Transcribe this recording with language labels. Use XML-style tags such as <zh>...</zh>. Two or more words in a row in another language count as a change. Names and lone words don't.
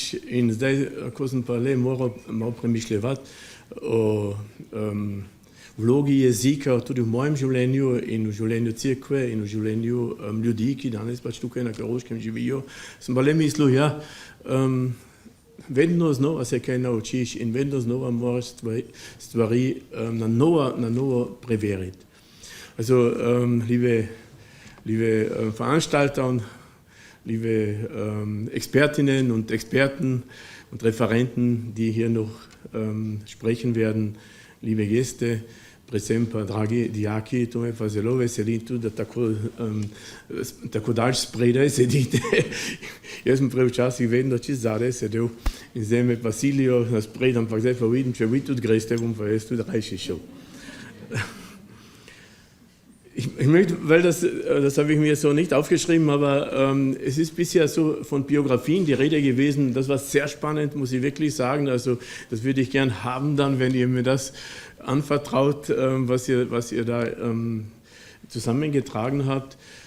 <sl>In zdaj, ko sem pa le moral malo premišljati o vlogi jezika tudi v mojem življenju in v življenju cerkve in v življenju ljudi, ki danes pač tukaj na Koroškem živijo, sem pa le mislil, ja, vedno znova se kaj naučiš in vedno znova moraš stvari na novo preveriti.</sl> <de>Also, liebe Veranstalter und liebe Expertinnen und Experten und Referenten, die hier noch sprechen werden, liebe Gäste,</de> <sl>predvsem pa dragi dijaki, to me pa zelo veseli tudi, da tako daleč spredaj sedite. Jaz sem prej včasih vedno čist zadaj sedel in zdaj me pa silijo naspred, ampak zdaj pa vidim, če vi tudi greste, bom pa jaz tudi rajši šel.</sl> <de>Ich möchte, weil das habe ich mir so nicht aufgeschrieben, aber es ist bisher so von Biografien die Rede gewesen. Das war sehr spannend, muss ich wirklich sagen. Also das würde ich gern haben dann, wenn ihr mir das anvertraut, was ihr da zusammengetragen habt.</de>